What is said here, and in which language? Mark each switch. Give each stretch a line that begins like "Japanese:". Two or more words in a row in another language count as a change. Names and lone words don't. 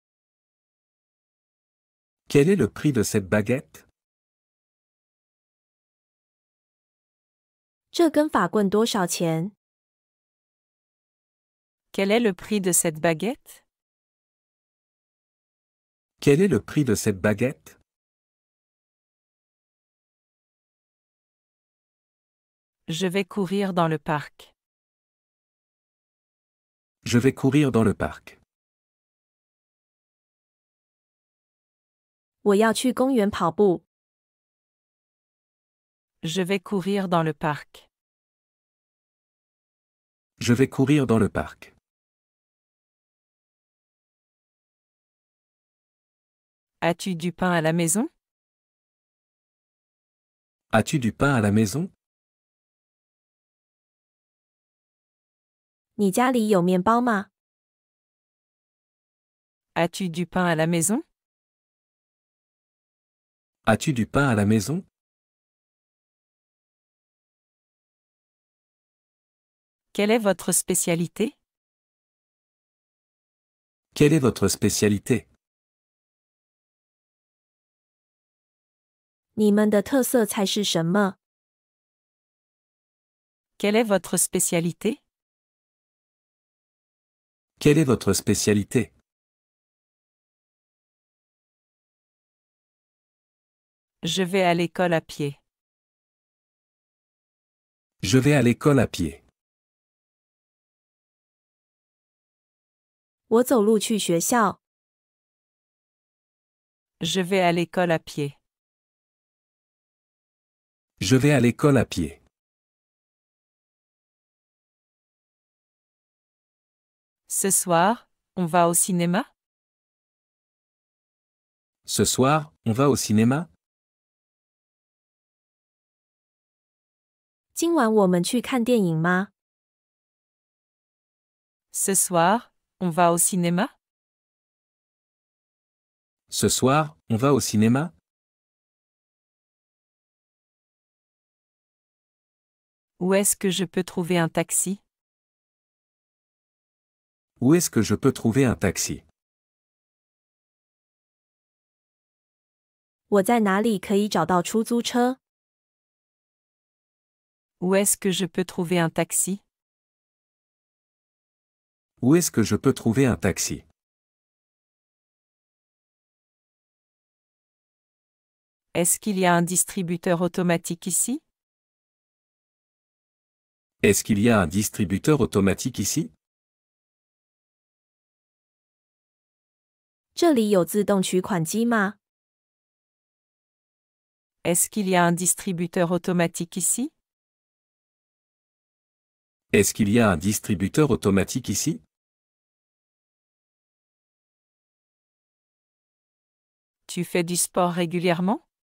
French: Quel est le prix de cette baguette?
Chinese: 这根法棍多少钱？
French: Quel est le prix de cette baguette? Quel est le prix de cette baguette? Je vais courir dans le parc. Je vais courir dans le parc.
Chinese: 我要去公园跑步。
French: Je vais courir dans le parc. Je vais courir dans le parc. As-tu du pain à la maison? As-tu du pain à la maison?
Chinese: 你家里有面包吗？
French: As-tu du pain à la maison? As-tu du pain à la maison? Quelle est votre spécialité? Quelle est votre spécialité?
Chinese: 你们的特色菜是什么？
French: Quelle est votre spécialité? Quelle est votre spécialité? Je vais à l'école à pied. Je vais à l'école à pied.
Chinese: 我走路去学校。
French: Je vais à l'école à pied. Je vais à l'école à pied. Ce soir, on va au cinéma? Ce soir, on va au cinéma?
Chinese: 今晚我们去看电影吗？
French: Ce soir, on va au cinéma? Ce soir, on va au cinéma? Où est-ce que je peux trouver un taxi? Où est-ce que je peux trouver un taxi?
Chinese: 我在哪里可以找到出租车？
French: Où est-ce que je peux trouver un taxi? Où est-ce que je peux trouver un taxi? Est-ce qu'il y a un distributeur automatique ici? Est-ce qu'il y a un distributeur automatique ici?
Chinese: 这里有自动取款机吗？
French: Est-ce qu'il y a un distributeur automatique ici? Est-ce qu'il y a un distributeur automatique ici? Tu fais du sport régulièrement?